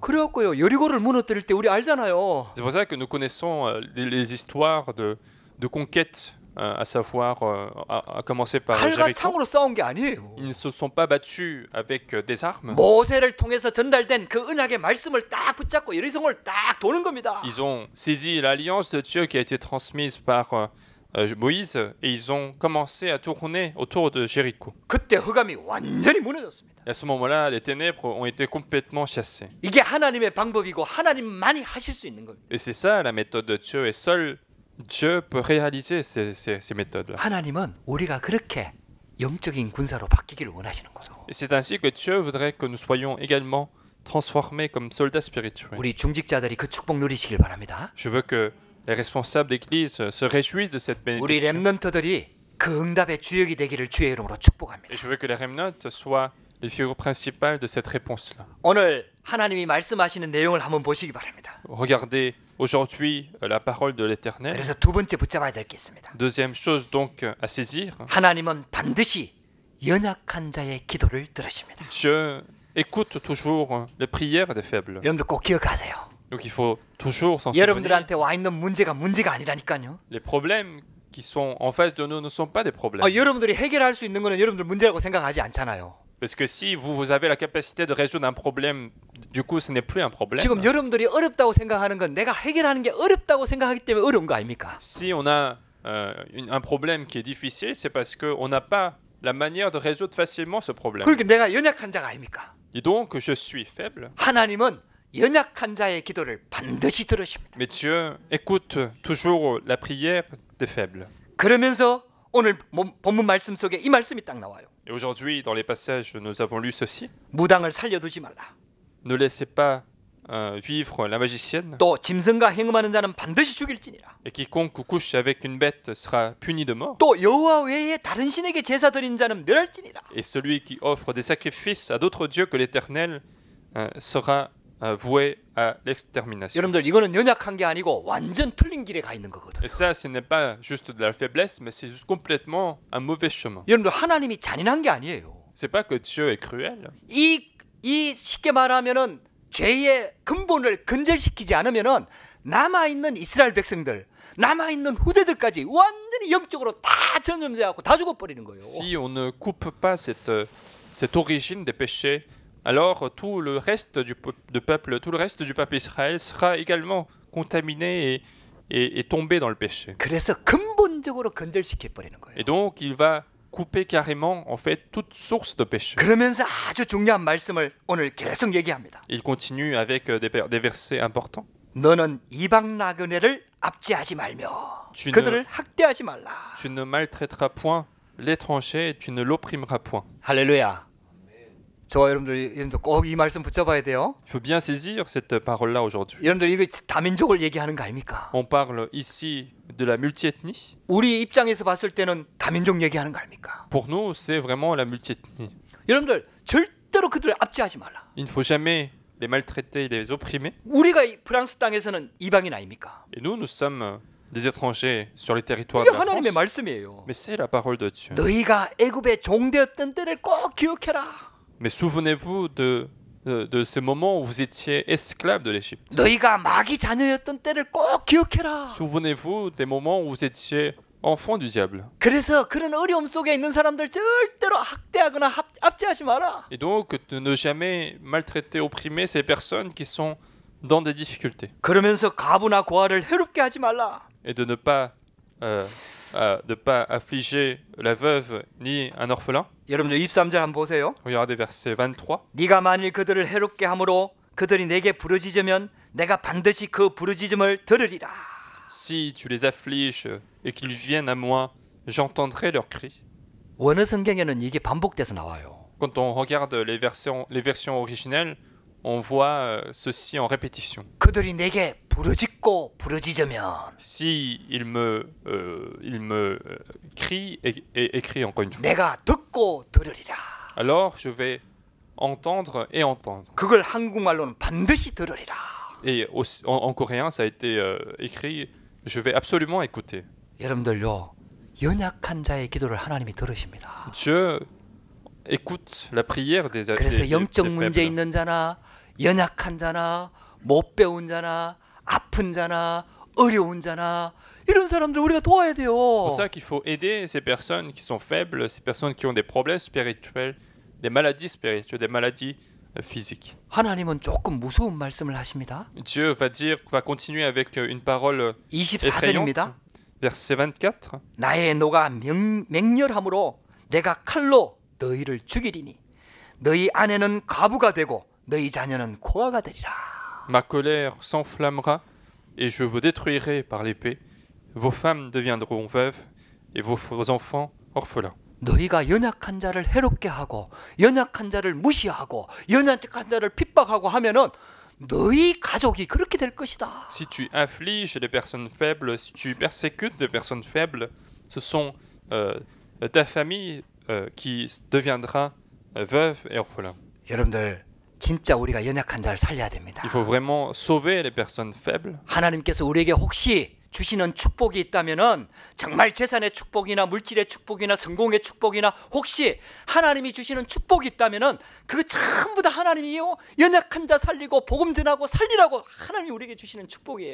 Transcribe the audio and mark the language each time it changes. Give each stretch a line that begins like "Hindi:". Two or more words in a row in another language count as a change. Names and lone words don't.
Korean: 그래갖고요 여리고를 무너뜨릴 때 우리 알잖아요.
French: C'est pour ça que nous connaissons les histoires de conquête, à savoir à commencer par
Korean: 칼과
French: Jéricho.
Korean: 창으로 싸운 게 아니에요.
French: Ils ne se sont pas battus avec des armes.
Korean: 모세를 통해서 전달된 그 언약의 말씀을 딱 붙잡고 여리성을 딱 도는 겁니다.
French: Ils ont saisi l'alliance de Dieu qui a été transmise par Moïse et ils ont commencé à tourner autour de Jéricho.
Korean: 그때 흑암이 완전히 무너졌습니다.
French: Et à ce moment-là, les ténèbres ont été complètement chassées.
Korean: 이게 하나님의 방법이고 하나님만이 하실 수 있는 겁니다.
French: Et c'est ça la méthode de Dieu. Et seul Dieu peut réaliser ces méthodes-là.
Korean: 하나님은 우리가 그렇게 영적인 군사로 바뀌기를 원하시는 거죠.
French: Et c'est ainsi que Dieu voudrait que nous soyons également transformés comme soldats spirituels.
Korean: 우리 중직자들이 그 축복 누리시길 바랍니다.
French: Je veux que les responsables d'église se réjouissent de cette
Korean: 우리
French: bénédiction.
Korean: 렘넌트들이 그 응답의 주역이 되기를 주의 이름으로 축복합니다.
French: Et je veux que les remnants soient les figures principales de cette réponse-là.
Korean: 오늘 하나님이 말씀하시는 내용을 한번 보시기 바랍니다.
French: Regardez aujourd'hui la parole de l'Éternel.
Korean: 그래서 두 번째 붙잡아야 될 게 있습니다.
French: Deuxième chose donc à saisir,
Korean: 하나님은 반드시 연약한 자의 기도를 들으십니다.
French: Dieu écoute toujours les prières des faibles.
Korean: 여러분들 꼭 기억하세요.
French: Donc il faut toujours s'en souvenir.
Korean: 여러분들한테 와 있는 문제가 아니라니까요.
French: Les problèmes qui sont en face de nous ne sont pas des problèmes.
Korean: 여러분들이 해결할 수 있는 거는 여러분들 문제라고 생각하지 않잖아요.
French: Parce que si vous avez la capacité de résoudre un problème, du coup ce n'est plus un problème.
Korean: 지금 여러분들이 어렵다고 생각하는 건 내가 해결하는 게 어렵다고 생각하기 때문에 어려운 거 아닙니까?
French: Si on a un problème qui est difficile, c'est parce qu'on n'a pas la manière de résoudre facilement ce problème.
Korean: 그러니까 내가 연약한 자가 아닙니까?
French: Et donc je suis faible,
Korean: 하나님은 연약한 자의 기도를 반드시 들으십니다.
French: mais Dieu écoute toujours la prière des faibles.
Korean: 그러면서 오늘 본문 말씀 속에 이 말씀이 딱 나와요.
French: Et aujourd'hui, dans les passages, nous avons lu ceci.
Korean: 무당을 살려두지 말라.
French: Ne laissez pas vivre la magicienne,
Korean: 또 짐승과 행음하는 자는 반드시 죽일지니라.
French: et quiconque couche avec une bête sera puni de mort.
Korean: 또 여호와 외에 다른 신에게 제사 드린 자는 멸할지니라.
French: Et celui qui offre des sacrifices à d'autres dieux que l'Éternel sera voué à l'extermination.
Korean: 여러분들 이거는 연약한 게 아니고 완전 틀린 길에 가 있는 거거든요.
French: Et ça, ce n'est pas juste de la faiblesse, mais c'est juste complètement un mauvais chemin.
Korean: 여러분들 하나님이 잔인한 게 아니에요.
French: C'est pas que Dieu est cruel.
Korean: 이 쉽게 말하면은 죄의 근본을 근절시키지 않으면은 남아 있는 이스라엘 백성들, 남아 있는 후대들까지 완전히 영적으로 다 전염돼갖고 다 죽어버리는 거예요.
French: Si on ne coupe pas cette origine des péchés, alors tout le reste du peuple, tout le reste du peuple Israël sera également contaminé et tombé dans le péché.
Korean: 그래서 근본적으로 건절시켜 버리는 거예요.
French: Et donc il va couper carrément en fait toute source de péché.
Korean: 그러면서 아주 중요한 말씀을 오늘 계속 얘기합니다.
French: Il continue avec des versets importants.
Korean: 너는 이방 나그네를 압제하지 말며
French: Tu
Korean: 그들을 학대하지 말라.
French: Tu ne maltraiteras point l'étranger et tu ne l'opprimeras point.
Korean: 할렐루야. 저와 여러분들 꼭 이 말씀 붙잡아야 돼요.
French: Il faut bien saisir cette parole-là aujourd'hui.
Korean: 여러분들 이거 다민족을 얘기하는 거 아닙니까?
French: On parle ici de la multiethnie.
Korean: 우리 입장에서 봤을 때는 다민족 얘기하는 거 아닙니까?
French: Pour nous, c'est vraiment la multiethnie.
Korean: 여러분들 절대로 그들을 압제하지 말라.
French: Il ne faut jamais les maltraiter, les opprimer.
Korean: 우리가 프랑스 땅에서는 이방인 아닙니까?
French: Et nous sommes des étrangers sur les territoires
Korean: 이게
French: de la
Korean: 하나님의
French: France.
Korean: 말씀이에요.
French: Mais c'est la parole de Dieu.
Korean: 너희가 애굽의 종되었던 때를 꼭 기억해라.
French: Mais souvenez-vous de ces moments où vous étiez esclaves de l'Égypte.
Korean: 너희가 마귀 자녀였던 때를 꼭 기억해라.
French: Souvenez-vous des moments où vous étiez enfant du diable.
Korean: 그래서 그런 어려움 속에 있는 사람들 절대로 학대하거나 압제하지 마라.
French: Et donc, de ne jamais maltraiter, opprimer ces personnes qui sont dans des difficultés.
Korean: 그러면서 가부나 고아를 해롭게 하지 말라.
French: Et de ne pas affliger la veuve ni un orphelin.
Korean: 여러분들 23절 한번 보세요.
French: Regardez verset 23.
Korean: 네가 만일 그들을 해롭게 함으로 그들이 내게 부르짖으면 내가 반드시 그 부르짖음을 들으리라.
French: Si tu les affliges et qu'ils viennent à moi, j'entendrai leurs cris.
Korean: 원어 성경에는 이게 반복돼서 나와요.
French: Quand on regarde les versions originelles, on voit ceci en répétition.
Korean: 그들이 내게 부르짖고 부르짖으면
French: Si ils me crient et crient encore une fois,
Korean: 내가 듣고 들으리라.
French: alors je vais entendre et entendre.
Korean: 그걸 한국말로는 반드시 들으리라.
French: Et en coréen, ça a été écrit, je vais absolument écouter.
Korean: 여러분들요, 연약한 자의 기도를 하나님이 들으십니다.
French: Dieu écoute la prière des
Korean: 그래서 영적
French: des
Korean: 문제
French: faibles.
Korean: 있는 자나 연약한 자나 못 배운 자나 아픈 자나 어려운 자나 이런 사람들 우리가 도와야 돼요.
French: C'est pour ça qu'il faut aider ces personnes qui sont faibles, ces personnes qui ont des problèmes spirituels, des maladies spirituelles, des maladies physiques.
Korean: 하나님은 조금 무서운 말씀을 하십니다.
French: Dieu va continuer avec une parole effrayante.
Korean: 24절입니다.
French: Verset 24.
Korean: 나의 노가 맹렬함으로 내가 칼로 너희를 죽이리니 너희 아내는 과부가 되고 너희 자녀는 고아가 되리라.
French: Ma colère s'enflammera et je vous détruirai par l'épée. Vos femmes deviendront veuves et vos enfants orphelins.
Korean: 너희가 연약한 자를 해롭게 하고 연약한 자를 무시하고 연약한 자를 핍박하고 하면은 너희 가족이 그렇게 될 것이다.
French: Si tu affliges les personnes faibles, si tu persécutes les personnes faibles, ce sont ta famille qui deviendra veuve et orphelin.
Korean: 여러분들 진짜 우리가 연약한 자를 살려야 됩니다.
French: Il faut vraiment sauver les personnes faibles.
Korean: 하나님께서 우리에게 혹시 주시는 축복이 있다면은 정말 재산의 축복이나 물질의 축복이나 성공의 축복이나 혹시 하나님이 주시는 축복이 있다면은 그거 전부 다 하나님이요 연약한 자 살리고 복음 전하고 살리라고 하나님이 우리에게 주시는 축복이에요.